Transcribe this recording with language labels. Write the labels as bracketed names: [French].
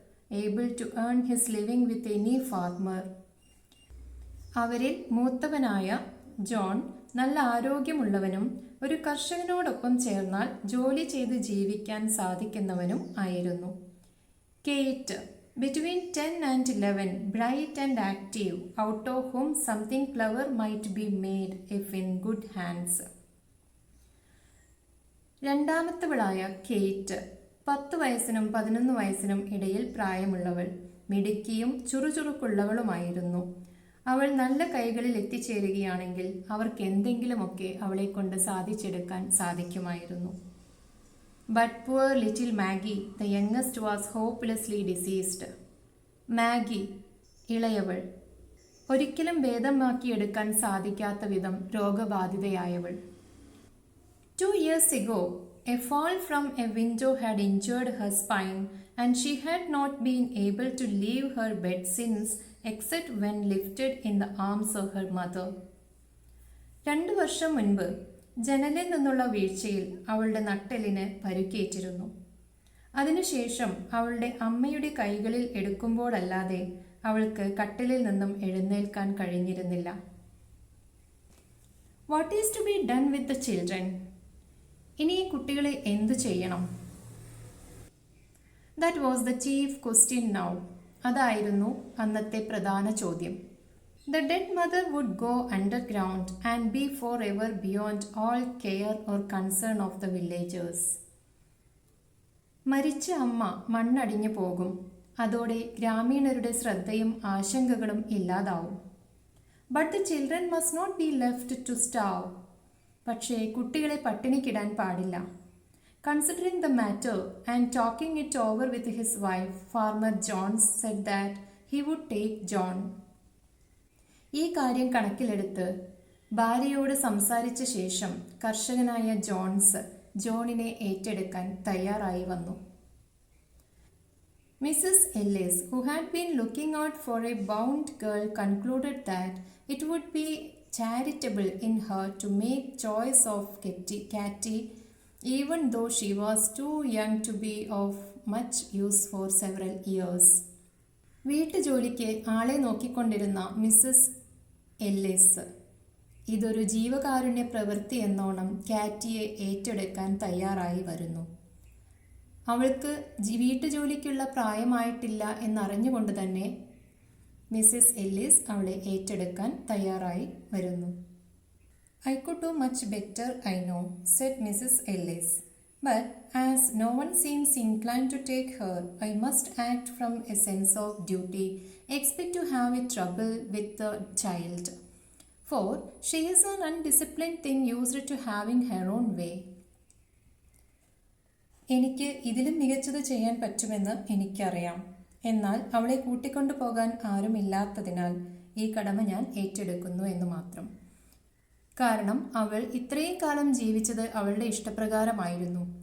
[English] able to earn his living with any farmer. [Malayalam] അവരിൽ മൂത്തവനായ John നല്ല ആരോഗ്യമുള്ളവനും ഒരു കർഷകനോടൊപ്പം ചേർന്നാൽ ജോലി ചെയ്ത് ജീവിക്കാൻ സാധിക്കുന്നവനും ആയിരുന്നു. [English] Kate, between 10 and 11, bright and active, out of whom something clever might be made if in good hands. [Malayalam] രണ്ടാമത്തവളായ കേറ്റ് 10 വയസ്സിനും 11 വയസ്സിനും ഇടയിൽ പ്രായമുള്ളവൾ, മിടുക്കിയും ചുറുചുറുക്കുള്ളവളുമായിരുന്നു. അവൾ നല്ല കൈകളിൽ എത്തിച്ചേരുകയാണെങ്കിൽ അവർക്ക് എന്തെങ്കിലുമൊക്കെ അവളെ കൊണ്ട് സാധിച്ചെടുക്കാൻ സാധിക്കുമായിരുന്നു. [English] But poor little Maggie, the youngest, was hopelessly diseased. [Malayalam] Maggi, ഇളയവൾ, ഒരിക്കലും ഭേദമാക്കിയെടുക്കാൻ സാധിക്കാത്ത വിധം രോഗബാധിതയായവൾ. [English] 2 years ago, a fall from a window had injured her spine, and she had not been able to leave her bed since, except when lifted in the arms of her mother. [Malayalam] 2 വർഷം മുൻപ് ജനലിൽ നിന്നുള്ള വീഴ്ചയിൽ അവളുടെ നട്ടെല്ലിന് പരുക്കേറ്റിരുന്നു. അതിനുശേഷം അവളുടെ അമ്മയുടെ കൈകളിൽ എടുക്കുമ്പോഴല്ലാതെ അവൾക്ക് കട്ടിലിൽ നിന്നും എഴുന്നേൽക്കാൻ കഴിഞ്ഞിരുന്നില്ല. [English] What is to be done with the children? [Malayalam] ഇനി ഈ കുട്ടികളെ എന്തു ചെയ്യണം? [English] That was the chief question now. [Malayalam] അതായിരുന്നു അന്നത്തെ പ്രധാന ചോദ്യം. [English] The dead mother would go underground and be forever beyond all care or concern of the villagers. [Malayalam] മരിച്ച അമ്മ മണ്ണടിഞ്ഞു പോകും. അതോടെ ഗ്രാമീണരുടെ ശ്രദ്ധയും ആശങ്കകളും ഇല്ലാതാവും. [English] But the children must not be left to starve. [Malayalam] പക്ഷേ കുട്ടികളെ പട്ടിണിക്കിടാൻ പാടില്ല. [English] Considering the matter and talking it over with his wife, Farmer Jones said that he would take John. [Malayalam] ഈ കാര്യം കണക്കിലെടുത്ത് ഭാര്യയോട് സംസാരിച്ച ശേഷം കർഷകനായ ജോൺസ് ജോണിനെ ഏറ്റെടുക്കാൻ തയ്യാറായി വന്നു. [English] Mrs Ellis, who had been looking out for a bound girl, concluded that it would be charitable in her to make choice of Katie, even though she was too young to be of much use for several years. [Malayalam] വീട്ടുജോലിക്ക് ആളെ നോക്കിക്കൊണ്ടിരുന്ന Mrs Ellis ഇതൊരു ജീവകാരുണ്യ പ്രവൃത്തി എന്നോണം കാറ്റിയെ ഏറ്റെടുക്കാൻ തയ്യാറായി വരുന്നു. അവൾക്ക് വീട്ടുജോലിക്കുള്ള പ്രായമായിട്ടില്ല എന്നറിഞ്ഞുകൊണ്ട് തന്നെ മിസ്സസ് എല്ലിസ് അവളെ ഏറ്റെടുക്കാൻ തയ്യാറായി വരുന്നു. [English] I could do much better, I know, said Mrs. Ellis. But as no one seems inclined to take her, I must act from a sense of duty, expect to have a trouble with the child. For she is an undisciplined thing used to having her own way. [Malayalam] എനിക്ക് ഇതിലും മികച്ചത് ചെയ്യാൻ പറ്റുമെന്ന് എനിക്കറിയാം. എന്നാൽ അവളെ കൂട്ടിക്കൊണ്ടു പോകാൻ ആരുമില്ലാത്തതിനാൽ ഈ കടമ ഞാൻ ഏറ്റെടുക്കുന്നു എന്ന് മാത്രം. കാരണം അവൾ ഇത്രയും കാലം ജീവിച്ചത് അവളുടെ ഇഷ്ടപ്രകാരമായിരുന്നു.